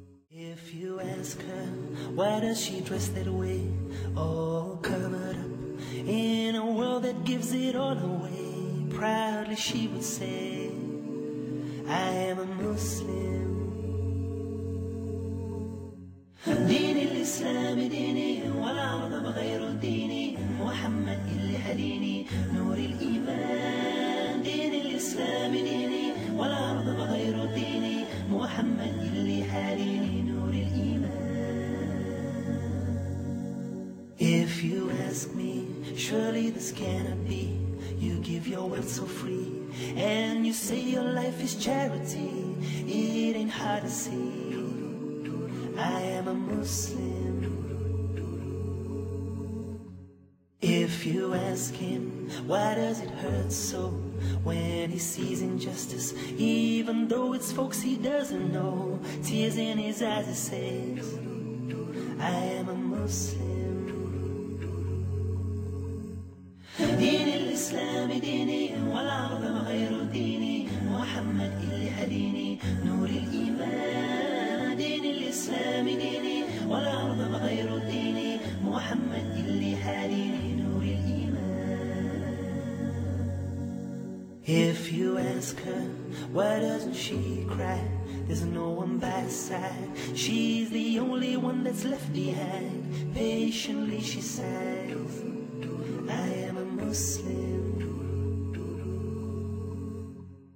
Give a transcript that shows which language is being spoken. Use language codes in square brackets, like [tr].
[en] If you ask her, why does she dress that way, all covered up in a world that gives it all away? Proudly she would say, I am a Muslim. [ar] دين الإسلام ديني والعرض بغير ديني، محمد اللي هديني نور الإيمان. دين الإسلام ديني والعرض بغير ديني، محمد اللي هديني نور الإيمان. [en] If you ask me, surely this cannot be. You give your wealth so free, and you say your life is charity. It ain't hard to see, I am a Muslim. If you ask him, why does it hurt so when he sees injustice, even though it's folks he doesn't know? Tears in his eyes, he says, I am a Muslim. [ar] دين الإسلام ديني والعرض غير ديني، محمد اللي هديني نور الإيمان. دين الإسلام ديني والعرض غير ديني، محمد اللي هديني نور الإيمان. [en] If you ask her, why doesn't she cry? There's no one by her side, she's the only one that's left behind. Patiently she sighs, I am a Muslim.